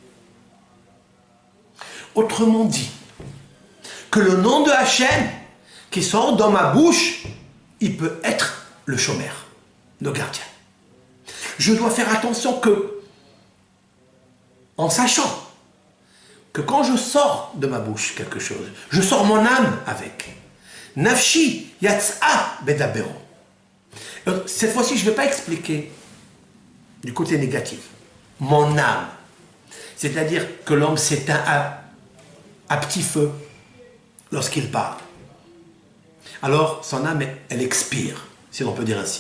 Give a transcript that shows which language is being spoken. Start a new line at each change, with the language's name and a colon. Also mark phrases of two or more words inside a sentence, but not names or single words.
French: Autrement dit, que le nom de Hachem qui sort dans ma bouche, il peut être le shomer, le gardien. Je dois faire attention que, en sachant que quand je sors de ma bouche quelque chose, je sors mon âme avec.
Hebrew: נפשי יצאה בדברו.
French: Cette fois-ci, je ne vais pas expliquer du côté négatif. Mon âme. C'est-à-dire que l'homme s'éteint à petit feu lorsqu'il parle. Alors, son âme, elle expire, si l'on peut dire ainsi.